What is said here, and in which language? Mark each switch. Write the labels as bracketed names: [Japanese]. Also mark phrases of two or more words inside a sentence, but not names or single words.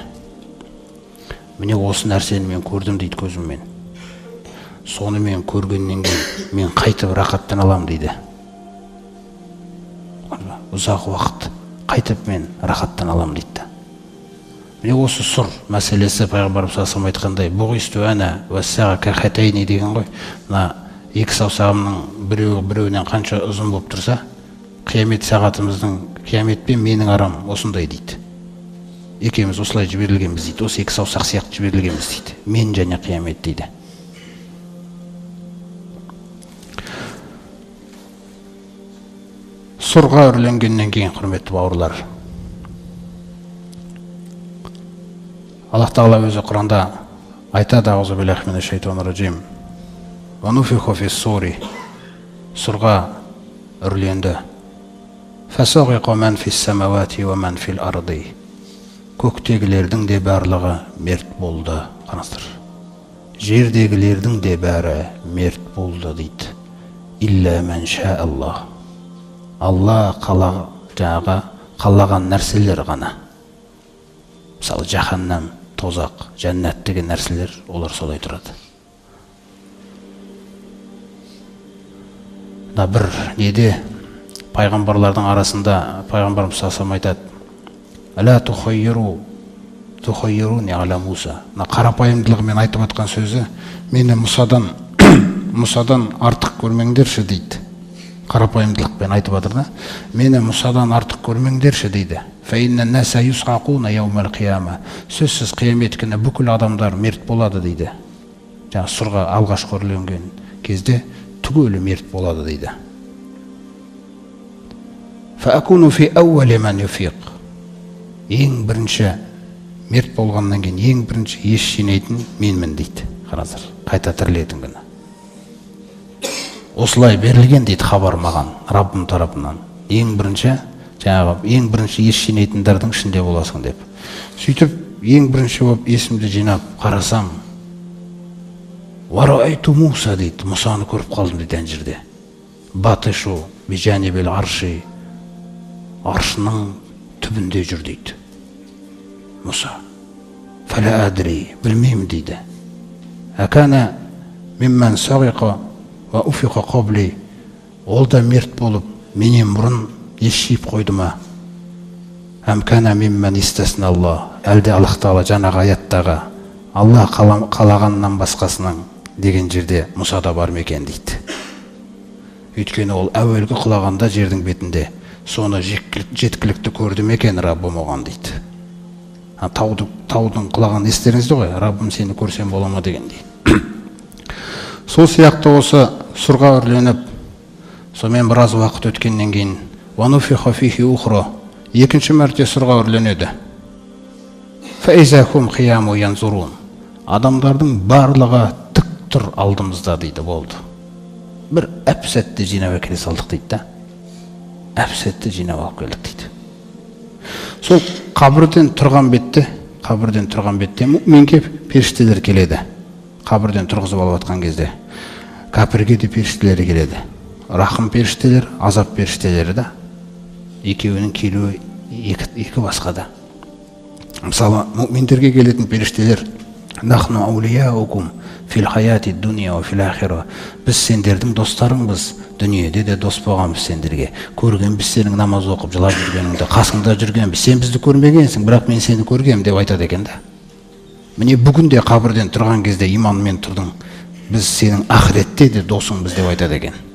[Kazakh] Міне осы нәрсені мен көрдім дейді көзіммен. Соны мен көргеннен кейін мен қайтып рақаттан алам дейді. Ұзақ уақыт қайтып мен рақаттан алам дейді. Міне осы сұр мәселесі пайғамбарымыз [Arabic] صلى الله عليه وسلم [Kazakh] айтқандай, [Arabic] بعثت أنا والساعة كهاتين [Kazakh] деген ғой. Мына екі саусағымның біреуінен қанша ұзын болып тұрса, қиямет сағатымыздың, қиямет пен менің арам осындай дейді. Екеуміз осылай жіберілгенбіз дейді. Осы екі саусақ сияқты жіберілгенбіз дейді. Мен және қиямет дейді. Сұрға үрленгеннен кейін, құрметті бауырлар, Аллах Тағала өзі Құранда айтады: [Arabic] أعوذ بالله من الشيطان الرجيم. ونفخ في الصور, [Kazakh] сұрға үрленді. [Arabic] فصعق من في السماوات ومن في الأرض, [Kazakh] көктегілердің де барлығы мерт болды. Қараңыздар, жердегілердің де бәрі мерт болды дейді. [Arabic] إلا من شاء الله, [Kazakh] Алла қалаған нәрселер ғана. Мысалы жаханнам, тозақ, жәннат деген нәрселер, олар солай тұрады. Бір неде пайғамбарлардың арасында пайғамбарымыз [Arabic] صلى الله عليه وسلم [Kazakh] айтады: [Arabic] «ألا تخيروني على موسى». [Kazakh] Қарапайымдылығымен айтып отқан сөзі: мені Мұсадан артық көрмеңдерші дейді. Қарапайымдылықпен айтып отыр да, мені Мұсадан артық көрмеңдерші дейді. [Arabic] فإن الناس يصعقون يوم القيامة, [Kazakh] сөзсіз қиямет күні бүкіл адамдар мерт болады дейді. Жаңа сұрға алғашқы үрленген кезде түгелі мерт болады дейді. [Arabic] فأكون في أول من يفيق, [Kazakh] ең бірінші мерт болғаннан кейін ең бірінші ес жинайтын менмін дейді. Қараңыздар, қайта тірілетін күні. Осылай берілген дейді хабар маған Раббым тарапынан. Ең бірінші ес жинайтындардың ішінде боласың деп. Сөйтіп, ең бірінші болып есімді жинап қарасам, [Arabic] ورأيت موسى [Kazakh] дейді, Мұсаны көріп қалдым дейді ана жерде. [Arabic] باطش بجانب العرش, [Kazakh] аршының түбінде жүр дейді Мұса. [Arabic] فلا أدري, [Kazakh] білмеймін дейді. [Arabic] أكان ممن صعق وأفيق قبلي, [Kazakh] ол да мерт болып менен бұрын ес жиып қойды ма? [Arabic] أم كان ممن استثنى الله. [Kazakh] Әлде Аллах Тағала жаңағы аяттағы Алла қалағаннан басқасының деген жерде Мұса да бар ма екен дейді. Өйткені ол әуелгі құлағанда жердің бетінде соны жеткілікті көрді ме екен Раббым оған дейді. Таудың құлағанын естеріңізде ғой, Раббым сені көрсем бола ма деген дейді. Сол сияқты осы сұрға үрленіп, сонымен біраз уақыт өткеннен кейін [Arabic] ونفخ فيه أخرى, [Kazakh] екінші мәрте сұрға үрленеді. [Arabic] فإذا هم قيام ينظرون. [Kazakh] Адамдардың барлығы тік тұр алдымызда дейді, болды. Бір әп-сәтте жинап әкеле салдық дейді да. Әп-сәтте жинап алып келдік дейді. Сол қабірден тұрған бетте мүминге періштелер келеді. Қабірден тұрғызып алып жатқан кезде кәпірге де періштелері келеді. Рахым періштелер, азап періштелері да. Екеуінің келуі екі басқада. Мысалы, мүминдерге келетін періштелер [Arabic] نحن أولياؤكم في الحياة الدنيا وفي الآخرة. [Kazakh] Біз сендердің достарыңбыз, дүниеде де дос болғанбыз сендерге. Көргенбіз сенің намаз оқып жылап жүргеніңді, қасыңда жүргенбіз. Сен бізді көрмегенсің, бірақ мен сені көргем деп айтады екен да. Міне бүгін де қабірден тұрған кезде иманмен тұрдың. Біз сенің ақыретте де досыңбыз деп айтады екен.